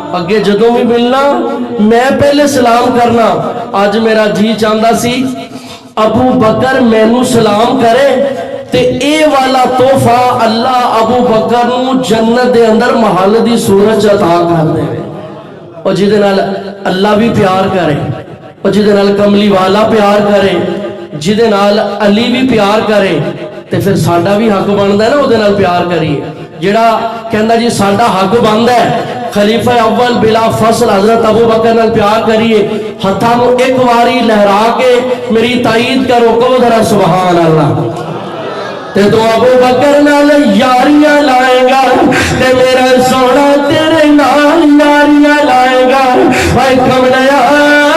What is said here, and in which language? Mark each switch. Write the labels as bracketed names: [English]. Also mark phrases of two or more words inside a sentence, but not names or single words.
[Punjabi] اگے جدوں بھی ملنا میں پہلے سلام کرنا. اج میرا جی چاہتا سی ابو بکر مینوں سلام کرے تے اے والا تحفہ اللہ ابو بکر نو جنت دے اندر محل دی صورت عطا کر دے اور جہدے نال اللہ بھی پیار کرے اور جہدے نال کملی والا پیار کرے جہدے نال علی بھی پیار کرے تے پھر ساڈا بھی حق بندا ہے نا اودے نال پیار کریے. جڑا کہندا جی ساڈا حق بندا ہے خلیفہ اول بلا فصل حضرت ابو بکر نال پیار کریے. ہتھاں نو ایک واری لہرا کے میری تائید کرو کہو ذرا [Arabic] سبحان اللہ. [Punjabi] تے تو ابو بکر نال یاریاں لائے گا تے میرا سونا تیرے نال یاریاں لائے گا. بھائی کملیا